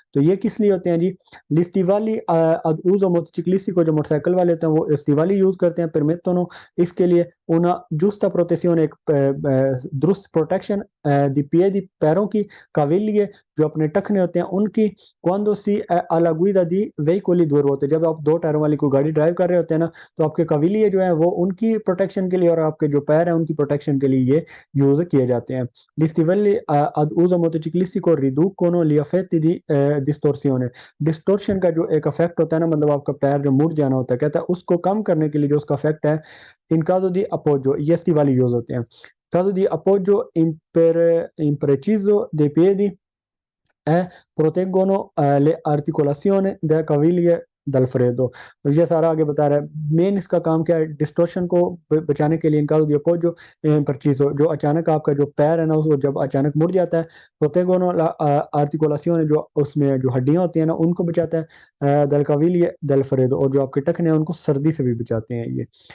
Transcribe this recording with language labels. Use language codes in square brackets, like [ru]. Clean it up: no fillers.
[hi] तो ये किस लिए होते हैं जी? स्टिवाली ad uso motociclistico, जो मोटरसाइकिल वाले होते हैं वो स्टिवाली यूज करते हैं, permettono इसके लिए una giusta protezione, एक दुरुस्त प्रोटेक्शन दी piedi पैरों की, caviglie जो अपने टखने होते हैं उनकी, [it] quando si è alla guida di veicoli due ruote, [hi] जब आप दो टायरों वाली कोई गाड़ी ड्राइव कर रहे होते हैं ना तो आपके कविलिये जो है वो उनकी प्रोटेक्शन के लिए और आपके जो पैर हैं उनकी प्रोटेक्शन के लिए ये यूज किए जाते हैं। [it] Gli stivalli ad uso motociclistico riducono gli effetti di distorsione, [hi] distortion का जो एक इफेक्ट होता है ना मतलब आपका पैर जो मुड़ जाना होता है, कहता है उसको कम करने के लिए जो उसका इफेक्ट है, इन caso di appoggio ये स्टिवाली यूज होते हैं। [it] caso di appoggio impreciso dei piedi proteggono le articolazioni della caviglie dal freddo। [hi] तो ये सारा आगे बता रहा है। मेन इसका काम क्या है? डिस्टोर्शन को बचाने के लिए इनका जो अपोजो परचीजो, जो अचानक आपका जो पैर है ना उसको जब अचानक मुड़ जाता है, [it] proteggono la articolazione [hi] जो उसमें जो हड्डियां होती हैं ना उनको बचाता है, [it] dal caviglie dal freddo, [hi] और जो आपके टखने हैं उनको सर्दी से भी बचाते हैं ये।